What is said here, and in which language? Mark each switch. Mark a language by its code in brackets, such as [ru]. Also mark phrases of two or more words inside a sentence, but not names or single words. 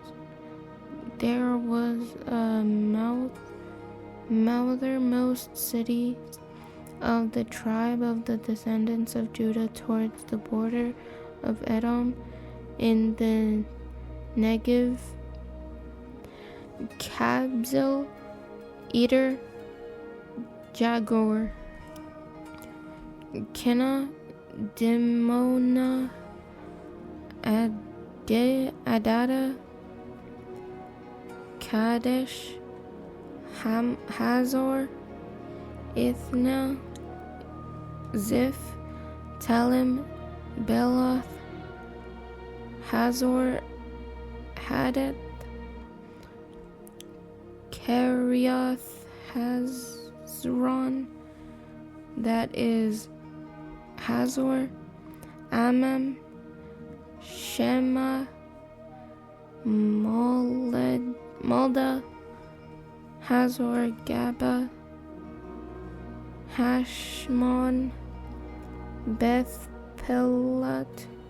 [en] There was a northernmost city of the tribe of the descendants of Judah towards the border of Edom in the Negev, Kabzeel, Eder, Jagur, Kena, Dimona, Adada, Kadesh, Hazor, Ithna, Ziph, Telem, Beloth, Hazor, Hadith, Kiriath Hazron, that is Hazor, Amam, Shema, Molda, Hazor, Gaba, Hashmon, Beth Pelet,